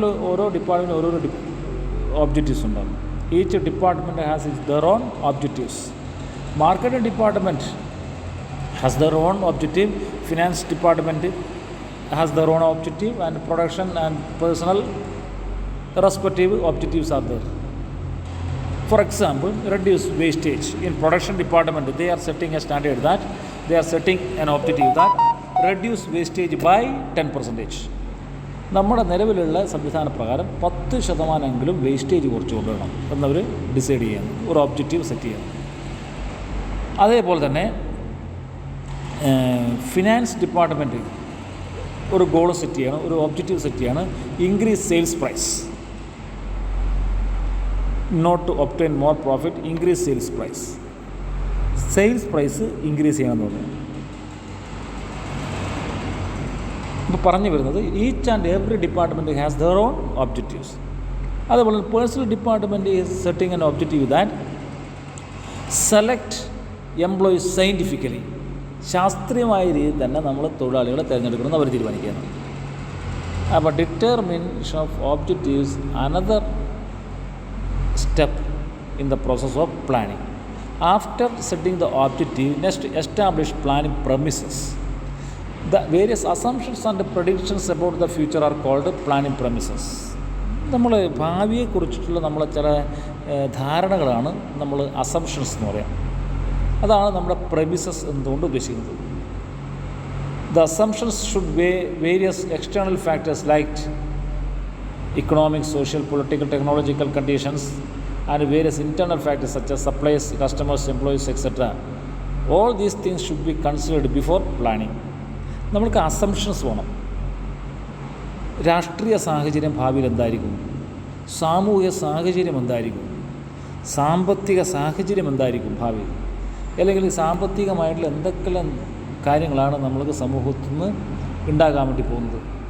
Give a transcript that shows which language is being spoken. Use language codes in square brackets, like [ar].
[ml] ഓരോ ഡിപ്പാർട്ട്മെൻറ്റിൽ ഓരോരോ ഒബ്ജക്റ്റീവ്സ് ഉണ്ടാകും. [en] Each department has their own objectives. Marketing department has their own objective. Finance department has their own objective, and production and personnel respective objectives are there. For example, reduce wastage. In production department, they are setting a standard that they are setting an objective that reduce wastage by 10%. [ml] നമ്മുടെ നിലവിലുള്ള സംവിധാന പ്രകാരം 10% wastage കുറച്ച് കൊണ്ടുവരണം എന്നവർ decide ചെയ്യണം, ഒരു objective set ചെയ്യണം. അതേപോലെ തന്നെ ഫിനാൻസ് ഡിപ്പാർട്ട്മെൻറ്റ് ഒരു ഗോൾ സെറ്റ് ചെയ്യണം, ഒരു ഒബ്ജക്റ്റീവ് സെറ്റ് ചെയ്യണം. [en] Increase sales price, not to obtain more profit, increase sales price. [ml] Sales price increase ചെയ്യണമെന്ന് പറഞ്ഞു. ഇപ്പോൾ പറഞ്ഞു വരുന്നത് [en] Each and every department has their own objectives. അതുപോലെ personnel department is setting an objective that select employees scientifically. [ml] ശാസ്ത്രീയമായ രീതിയിൽ തന്നെ നമ്മൾ തൊഴിലാളികളെ തിരഞ്ഞെടുക്കണമെന്ന് അവർ തീരുമാനിക്കുകയാണ്. [en] അപ്പോൾ determination of objectives another step in the process of planning. After setting the objective, next establish planning premises. The various assumptions and predictions about the future are called planning premises. [ml] നമ്മൾ ഭാവിയെക്കുറിച്ചിട്ടുള്ള നമ്മളെ ചില ധാരണകളാണ് നമ്മൾ അസംഷൻസ് എന്ന് പറയാം. അതാണ് നമ്മുടെ premises എന്നുകൊണ്ട് ഉദ്ദേശിക്കുന്നത്. [en] The assumptions should weigh various external factors like economic, social, political, technological conditions and various internal factors such as suppliers, customers, employees, etc. All these things should be considered before planning. [ml] നമ്മൾക്ക് assumptions വേണം. രാഷ്ട്രീയ സാഹചര്യം ഭാവിയിൽ എന്തായിരിക്കും, സാമൂഹിക സാഹചര്യം എന്തായിരിക്കും, സാമ്പത്തിക സാഹചര്യം എന്തായിരിക്കും ഭാവിയിൽ, അല്ലെങ്കിൽ സാമ്പത്തികമായിട്ടുള്ള എന്തൊക്കെല്ലാം കാര്യങ്ങളാണ് നമ്മൾക്ക് സമൂഹത്തിൽ നിന്ന് ഉണ്ടാകാൻ വേണ്ടി പോകുന്നത്.